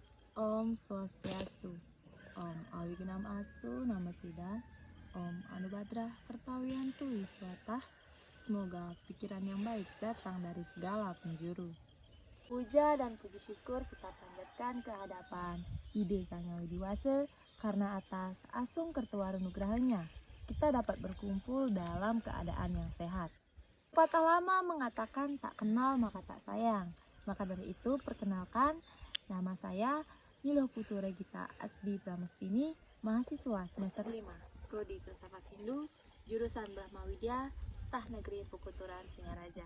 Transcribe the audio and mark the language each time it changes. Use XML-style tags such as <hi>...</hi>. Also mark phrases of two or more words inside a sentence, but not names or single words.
<sa>Om Swastiastu. Om Awignam Astu Nama Sidha. Om Anubadrah Kertawiantu Wiswata.</sa> <id>Semoga pikiran yang baik datang dari segala penjuru. Puja dan puji syukur kita panjatkan ke hadapan Ide Sang Yang Widiwasa karena atas asung kertuaru nugrahanya kita dapat berkumpul dalam keadaan yang sehat. Pepatah lama mengatakan tak kenal maka tak sayang. Maka dari itu perkenalkan, nama saya Niluh Putu Regita Asbi Pramestini, mahasiswa semester 5, Prodi Filsafat Hindu, jurusan Brahma Widya, Staf Negeri Pukuturan Singaraja.</id>